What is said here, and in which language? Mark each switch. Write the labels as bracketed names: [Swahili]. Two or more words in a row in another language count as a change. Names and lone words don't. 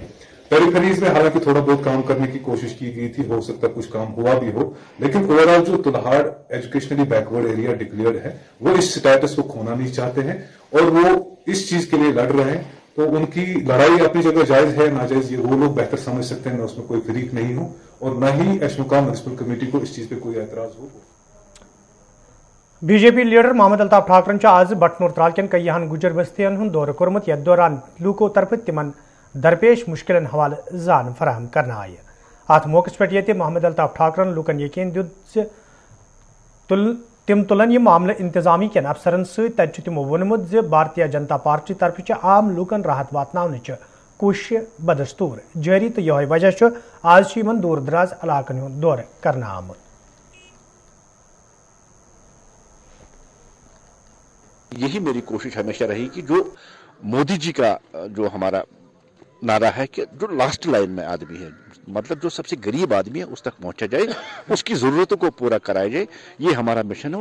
[Hindi] पेरिफेरीज में हालांकि थोड़ा बहुत काम करने की कोशिश की गई थी, हो सकता है कुछ काम हुआ भी हो, लेकिन ओवरऑल जो तुल्हार [English] educationally backward area declared [Hindi] है वो इस स्टेटस को खोना नहीं चाहते हैं और वो इस चीज के लिए लड़ रहे हैं। तो उनकी लड़ाई अपनी जगह जायज है नाजायज ये वो लोग बेहतर समझ सकते हैं, मैं उसमें कोई फरीक नहीं हूं और न ही एशमुकाम [English] municipal committee [Hindi] को इस चीज पे कोई एतराज हो। [Kashmiri] बीजेपी लीडर मोहम्मद अल्ताफ ठाकरन आज बटनूर त्राल कईहन गुजर बस्तियन हुंद दौर कोर्मुत यथ दौरान लूको तरफ तिमन दरपेश मुश्किलन हवाले जान फराहम करना आय। अत मौके पे ये मोहम्मद अल्ताफ ठाकरन लूकन यकीन दित तिम तुलन यह मामले इंतजामी के अफसरन सत तिमो वोनमुत भारतीय जनता पार्टी तरफ आम लूकन राहत वातनावनच कोशिश बदस्तूर जारी तो यह वजह आज दूर दराज इलाकन हुंद दौर करना आमुत। [Hindi] यही मेरी कोशिश हमेशा रही कि जो मोदी जी का जो हमारा नारा है कि जो [English] last line [Hindi] में आदमी है, मतलब जो सबसे गरीब आदमी है उस तक पहुंचा जाए, उसकी जरूरतों को पूरा कराया जाए, ये हमारा मिशन है।